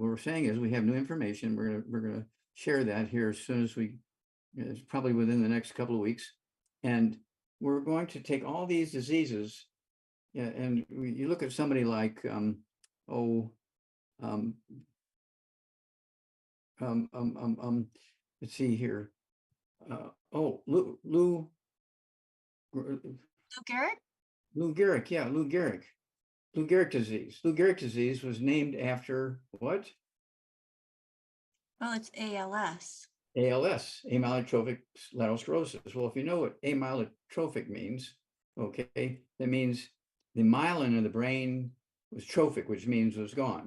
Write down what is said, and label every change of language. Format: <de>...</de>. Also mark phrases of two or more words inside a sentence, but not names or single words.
<en>What we're saying is we have new information. We're gonna share that here as soon as it's probably within the next couple of weeks. And we're going to take all these diseases, yeah, and you look at somebody like let's see here. Lou Lou Gehrig? Lou Gehrig, yeah, Lou Gehrig. Lou Gehrig disease. Lou Gehrig disease was named after what? Well, it's ALS. ALS, amyotrophic lateral sclerosis. Well, if you know what amyotrophic means, okay, that means the myelin in the brain was trophic, which means was gone.</en>